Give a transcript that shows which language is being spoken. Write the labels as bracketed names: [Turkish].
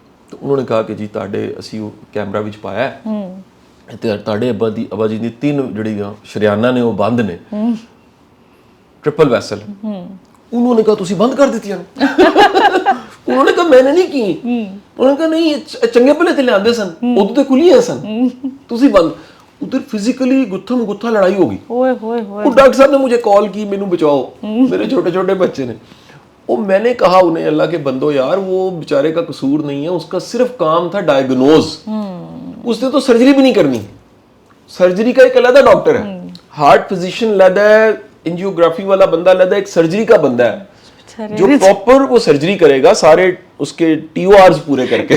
[Urdu] تو انہوں نے کہا کہ جی [Punjabi] تاڑے اسی کیمرہ وچ پایا ہے, تاڑے ابا جی دی 3 جڑی شریانہ نے وہ بند نے, ٹرپل ویسل. [Urdu] انہوں نے کہا تسی بند کر دیتی ہیں. انہوں نے کہا میں نے نہیں کی. [Punjabi] انہوں نے کہا نہیں چنگے بھلے تے لیاندے سن, ادو تے کھلی ہیں سن, تسی بند. [Urdu] ادھر فزیکلی گتھم گتھا لڑائی ہوگی. وہ ڈاکٹر صاحب نے مجھے کال کی, [Punjabi] مینوں بچاؤ, میرے چھوٹے چھوٹے بچے نے. [Urdu] وہ میں نے کہا انہیں, اللہ کے بندو یار وہ بیچارے کا قصور نہیں ہے, اس کا صرف کام تھا ڈائگنوز. اس نے تو سرجری بھی نہیں کرنی. سرجری کا ایک علیحدہ ڈاکٹر ہے, ہارٹ فزیشین علیحدہ ہے, انجیوگرافی والا بندہ علیحدہ, ایک سرجری کا بندہ ہے جو پراپر وہ سرجری کرے گا سارے اس کے ٹی او آرز پورے کر کے.